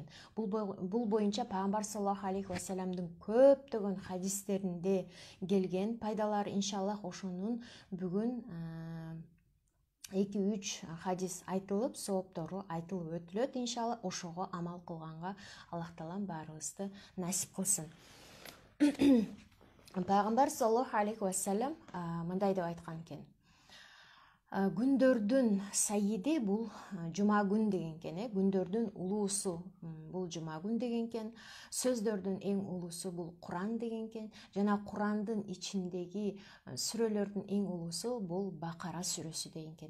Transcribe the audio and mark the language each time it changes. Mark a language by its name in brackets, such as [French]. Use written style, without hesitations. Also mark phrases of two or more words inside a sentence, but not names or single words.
[Kyrgyz] Бул боюнча Пайгамбар [Arabic] صلى الله عليه وسلم [Kyrgyz] көптөгөн хадистеринде келген пайдалар, иншаллах ошонун бүгүн 2-3 хадис айтылып, сооптору айтылып өтүлөт, иншаллах. Ошого амал кылганга [Arabic] الله تعالى [Kyrgyz] баарыбызды насип кылсын. Пайгамбар [Arabic] صلى الله عليه وسلم [Kyrgyz] мындай деп айткан экен: Күндөрдүн сайиди бул жума күн деген экен, күндөрдүн улуусу бул жума күн деген экен. Сөздөрдүн эң улуусу бул Куран деген экен. Жана Курандын ичиндеги сүрөлөрдүн эң улуусу бул Бакара сүрөсү деген экен.